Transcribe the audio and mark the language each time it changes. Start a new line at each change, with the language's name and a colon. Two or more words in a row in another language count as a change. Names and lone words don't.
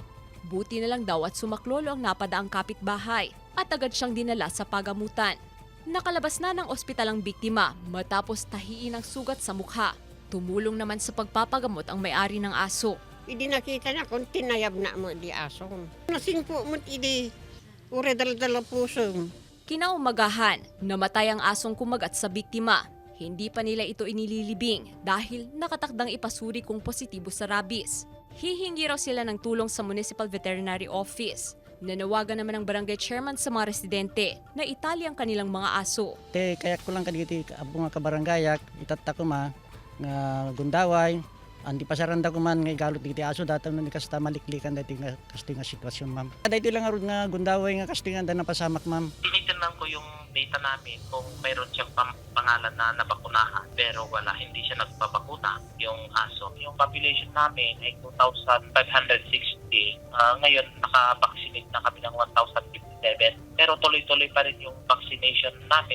Filipino: Buti na lang daw at sumaklolo ang napadaang kapitbahay at agad siyang dinala sa pagamutan. Nakalabas na ng ospital ang biktima matapos tahiin ang sugat sa mukha. Tumulong naman sa pagpapagamot ang may-ari ng aso.
Iloko: Idi nakita na kung tinayab na mo di aso. Nasing po mo idi ure dala puso.
Filipino: Kinaumagahan, namatay ang asong kumagat sa biktima. Hindi pa nila ito inililibing dahil nakatakdang ipasuri kung positibo sa rabies. Hihingi raw sila ng tulong sa Municipal Veterinary Office. Nanawagan naman ang barangay chairman sa mga residente na itali ang kanilang mga aso.
Iloko: Kaya ko lang kaditi abong nga kabaranggayak itatta ko ma nga gundaway andi pasaranda ko man nga galot diti aso datan ni kasta maliklikan dati nga kasti nga sitwasyon ma'am. Dati lang arud nga gundaway nga kasti nga napasamak ma'am.
Filipino: Tinitingnan ko yung data namin kung mayroon siyang pangalan na nabakunahan pero wala, hindi siya nagpapakuna yung aso. Yung population namin ay 2,560. Ngayon nakavaccinate na kami ng 1,057 pero tuloy-tuloy pa rin yung vaccination namin.